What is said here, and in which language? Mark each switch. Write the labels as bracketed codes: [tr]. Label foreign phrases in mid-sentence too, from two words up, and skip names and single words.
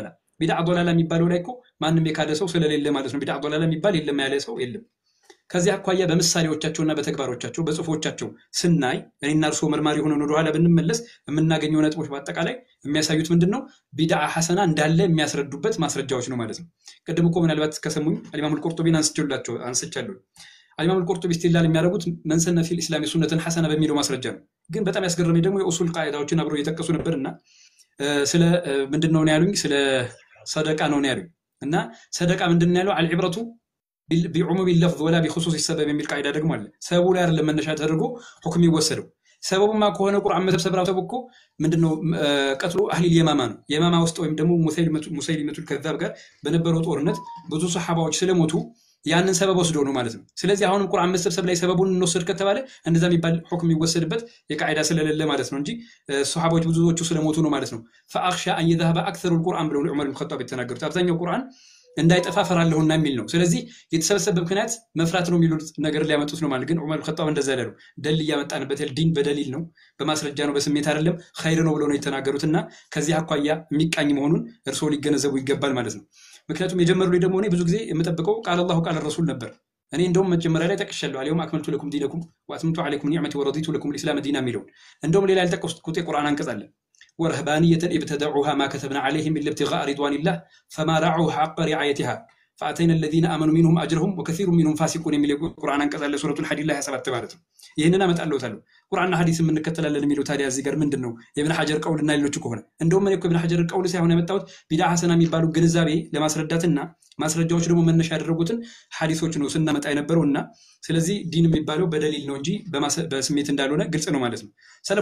[am] ዶላላ የሚባለው ላይ እኮ ማንንም የካደ ሰው ስለሌለ ማለት ነው [ar] بدعة ضلالة [am] የሚባል የለም ያለ ሰው የለም ከዚህ አኳያ በምሳሌዎቻቸውና በተግባሮቻቸው በጽፎቻቸው ስናይ እኔና እርሶ መርማሪ ሆነን ወደ ኋላ ብንመለስ የምናገኘው ነጥቦች በአጠቃላይ የሚያሳዩት ምንድነው [ar] بدعة حسنة [am] እንዳለ የሚያስረዱበት ማስረጃዎች ነው ማለት ነው ቀደም እኮ ምናልባት ከሰሙኝ አልኢማም አልቁርጡቢን አንስቻለሁ አልኢማም አልቁርጡቢ استدلال የሚያደርጉት [ar] من سن في الإسلام سنة حسنة [am] በሚለው ማስረጃ ነው ግን በጣም ያስገረመኝ ደግሞ የኡሱል ቃይዳዎችን አብረው እየተከሱ ነበርና ስለ ምንድነው ነው ያሉኝ ስለ ሰደቃ ነው ያሉኝ እና ሰደቃ ምንድነው ያለው አልኢብረቱ [ar] بعموم اللفظ ولا بخصوص السبب [am] የሚል ቃይዳ ደግሞ አለ ሰበቡ ላይ አይደለም መነሻ ተደርጎ ሁክም ይወሰደው ሰበቡማ ከሆነ ቁርአን መተብሰብራው ተብኮ ምንድነው ቀጥሎ አህሊ የማማ ነው የማማ ውስጥ ወይም ደግሞ ሙሰይሊመቱል ከዛብ ጋር በነበረው ጦርነት ብዙ ሱሐባዎች ስለሞቱ ያንን ሰበብ ወስደው ነው ማለት ነው ስለዚህ አሁንም ቁርአን መተብሰብ ላይ ሰበቡን እንወስድ ከተባለ እንደዛ የሚባል ሁክም ይወሰድበት የቃይዳ ስለሌለ ማለት ነው እንጂ ሱሐባዎች ብዙዎቹ ስለሞቱ ነው ማለት ነው [ar] فاخشى ان يذهب اكثر القران [am] ብለው ዑመር ኢብኑ ኸጣብ የተናገሩት አብዛኛው ቁርአን እንዳይጠፋ ፈራለሁና የሚል ነው። ስለዚህ የተሰበሰበ ምክንያት መፍራት ነው የሚሉት ነገር ሊያመጡት ነው ማለት ግን ዑመር ኸጣብ እንደዛ ያለው ደሊል ያመጣንበት ዲን በደሊል ነው በማስረጃ ነው በስሜት አይደለም ኸይር ነው ብለው ነው የተናገሩትና ከዚህ አኳያ የሚቃኝ መሆኑን እርሶ ሊገነዘቡ ይገባል ማለት ነው። ምክንያቱም የጀመሩ ደግሞ እኔ ብዙ ጊዜ የምጠብቀው [ar] قال الله قال رسول [am] ነበር። እኔ እንደውም መጀመሪያ ላይ ተቀሸለው [ar] اليوم أكملت لكم دينكم وأتممت عليكم نعمتي ورضيت لكم [am] الاسلام ዲና የሚለው እንደውም ሌላ ያልተቀስኩት የቁርአን አንቀጽ አለ [ar] ورهبانية ابتدعوها ما كتبنا عليهم إلا ابتغاء رضوان الله فما رعوا حق رعايتها فأتينا الذين آمنوا منهم أجرهم وكثير منهم فاسقون من القرآن أنقذ على سورة الحديد الله سبحانه وتعالى [am] ይህንና መጣለው ታለው ቁርአንና ሐዲስ ምን እንከተላለን የሚለው ታዲያ እዚህ ጋር ምንድነው የኢብኑ ሐጀር ቀውልና ሌሎች ከሆነ እንደውም እኔ ኢብኑ ሐጀር ቀውል ሳይሆን የመጣሁት [ar] بدعة حسنة [am] የሚባሉ ግንዛቤ ለማስረዳትና ማስረጃዎች ደግሞ መነሻ ያደረጉትን ሐዲሶች ነው ስናመጣ የነበረውና ስለዚህ ዲን የሚባለው በደሊል ነው እንጂ በስሜት እንዳልሆነ ግልጽ ነው ማለት ነው። ሰለፉ